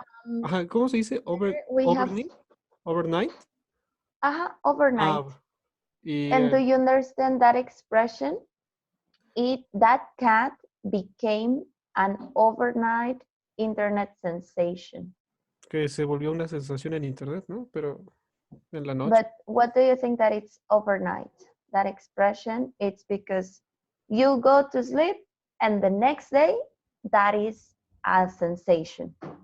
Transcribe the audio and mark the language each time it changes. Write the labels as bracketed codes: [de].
[es] Um, Ajá, ¿cómo se dice? [en] we have Overnight? Overnight? overnight. [es] Y [en] And do you understand that expression? That cat became an overnight internet sensation. [es] que se volvió una sensación en internet, ¿no? Pero en la noche. [en] But what do you think that it's overnight? That expression, it's because you go to sleep and the next day that is a sensation.